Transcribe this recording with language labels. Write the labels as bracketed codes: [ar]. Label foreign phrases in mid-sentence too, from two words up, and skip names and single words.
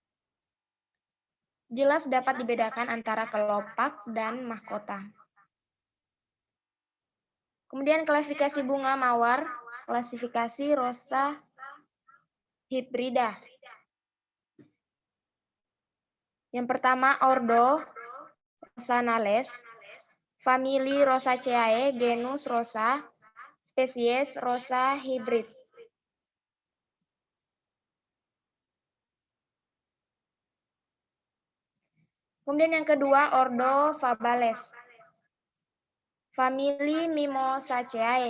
[id] Jelas dapat dibedakan antara kelopak dan mahkota. Kemudian klasifikasi bunga mawar, klasifikasi Rosa hibrida. Yang pertama ordo Rosanales, famili Rosaceae, genus Rosa, spesies Rosa hybrid. Kemudian yang kedua ordo Fabales, famili Mimosaceae.